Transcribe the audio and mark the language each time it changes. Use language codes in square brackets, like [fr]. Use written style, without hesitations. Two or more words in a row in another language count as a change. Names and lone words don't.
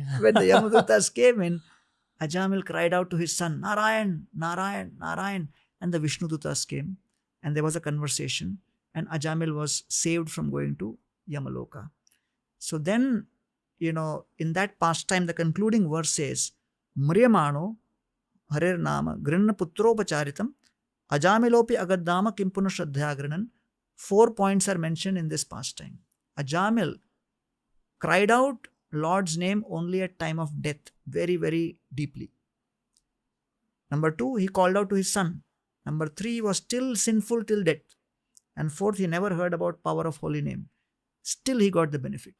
[en] When the Yamadutas came in, Ajamil cried out to his son, Narayan, Narayan, Narayan. And the Vishnudutas came, and there was a conversation, and Ajamil was saved from going to Yamaloka. So then, in that pastime, the concluding verse says, [sa] म्रियमाणो हरेर्नाम गृणन् पुत्रोपचारितम् अजामिलोऽपि अगाद्धाम किम्पुन श्रद्धया. [en] 4 points are mentioned in this pastime. Ajamil cried out Lord's name only at time of death, very, very deeply. Number 2, he called out to his son. Number 3, he was still sinful till death. And 4th, he never heard about power of holy name. Still he got the benefit.